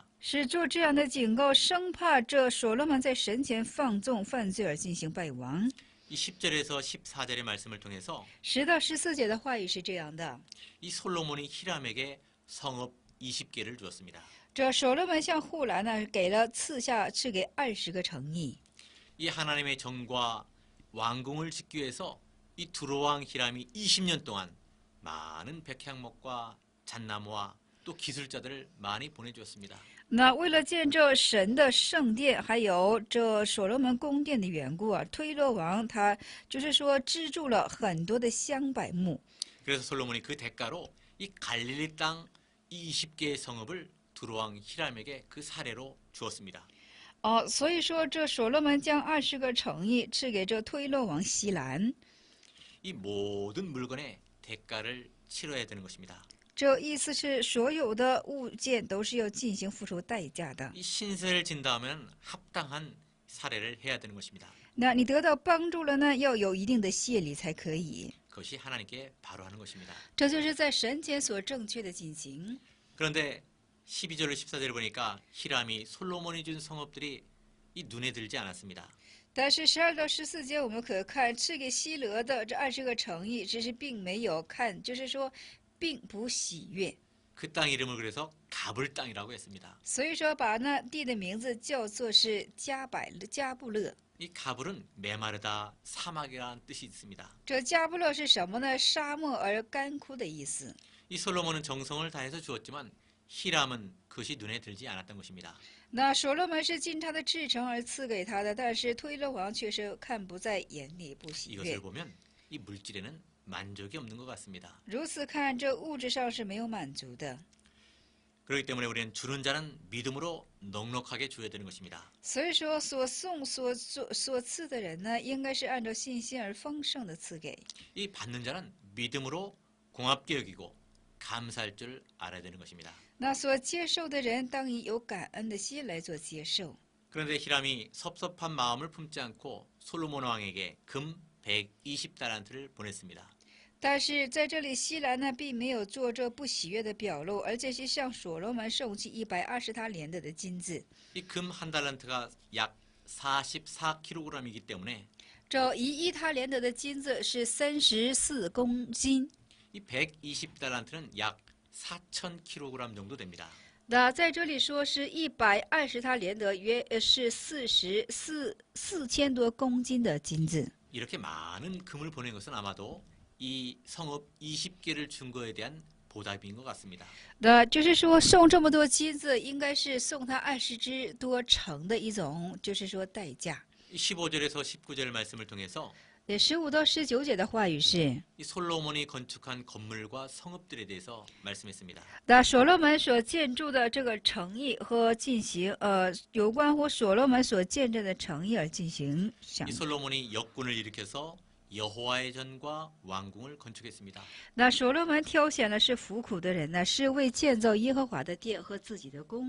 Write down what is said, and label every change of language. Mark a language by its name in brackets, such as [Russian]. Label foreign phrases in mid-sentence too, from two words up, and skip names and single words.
[Chinese] 是做这样的警告，生怕这所罗门在神前放纵犯罪而进行败亡。 [Korean] 이 10절에서 14절의 말씀을 통해서 [Chinese] 10 到14节的话语是这样的， [Korean] 이 솔로몬이 히람에게 성읍 20개를 주었습니다. [Chinese] 这所罗门向户兰呢赐给20个城邑。 [Korean] 이 하나님의 정과 왕궁을 짓기 위해서 이 두로왕 히람이 20년 동안 많은 백향목과 잣나무와 또 기술자들을 많이 보내주었습니다. [Chinese] 那为了建造神的圣殿，还有这所罗门宫殿的缘故啊，推罗王他就是说资助了很多的香柏木。 [Korean] 그래서 솔로몬이 그 대가로 이 갈릴리 땅 20개의 성읍을 두로왕 히람에게 그 사례로 주었습니다. [Chinese] 所以说这所罗门将20个城邑赐给这推罗王西兰， [Korean] 이 모든 물건의 대가를 치러야 되는 것입니다. [Chinese] 这意思是所有的物件都是要进行付出代价的。 [Korean] 이 신세를 진다면 합당한 사례를 해야 되는 것입니다. [Chinese] 那你得到帮助了呢，要有一定的谢礼才可以。 [Korean] 그것이 하나님께 바로 하는 것입니다. [Chinese] 这就是在神前所正确的进行。 [Korean] 그런데 12절을 14절을 보니까 히람이 솔로몬이 준 성읍들이 이 눈에 들지 않았습니다. [Chinese] 但是12到14节我们可看赐给希罗的这20个城邑，只是并没有看，就是说并不喜悦。 [Korean] 그 땅 이름을 그래서 가불 땅이라고 했습니다. [Chinese] 所以说把那地的名字叫做是加布勒。 [Korean] 이 가불은 메마르다 사막이라는 뜻이 있습니다. [Chinese] 这加布勒是什么呢？沙漠而干枯的意思。 [Korean] 이 솔로몬은 정성을 다해서 주었지만 히람은 그것이 눈에 들지 않았던 것입니다. [Chinese] 那所罗门是尽他的至诚而赐给他的，但是推罗王却是看不在眼里，不喜悦 [Korean] 이것을 。 보면 이 물질에는 만족이 없는 것 같습니다. [Chinese] 如此看，这物质上是没有满足的。 [Korean] 그렇기 때문에 우리는 주는 자는 믿음으로 넉넉하게 줘야 되는 것입니다. [Chinese] 所以说，所送所赐的人呢，应该是按照信心而丰盛的赐给。 [Korean] 이 받는 자는 믿음으로 공합게 여기고 감사할 줄 알아야 되는 것입니다. [Chinese] 那所接受的人，当以有感恩的心来做接受。 [Korean] 그런데 히람이 섭섭한 마음을 품지 않고 솔로몬 왕에게 금 120달란트를 보냈습니다. [Chinese] 但是在这里，西兰呢，并没有做这不喜悦的表露，而且是向所罗门送去120他连得的金子。 [Korean] 이 금 한 달란트가 약 44kg이기 때문에 [Chinese] 这1他连得的金子是34公斤。 [Korean] 이 120달란트는 약 4,000kg 정도 됩니다. [Chinese] 那在这里说是120他连得，约是4000多公斤的金子。 [Korean] 이렇게 많은 금을 보낸 것은 아마도 이 성읍 20개를 준 거에 대한 보답인 것 같습니다. [Chinese] 那就是说送这么多金子，应该是送他20之多城的一种，就是说代价。 [Korean] 15절에서 19절 말씀을 통해서 [Chinese] 15 到19节的话语是， [Korean] 이 솔로몬이 건축한 건물과 성읍들에 대해서 말씀했습니다. [Chinese] 那所罗门所建筑的这个城邑和进行有关乎所罗门所建造的城邑而进行讲 [Korean] 이 。 솔로몬이 역군을 일으켜서 여호와의 전과 왕궁을 건축했습니다. [Chinese] 那所罗门挑选的是服苦的人呢，是为建造耶和华的殿和自己的宫。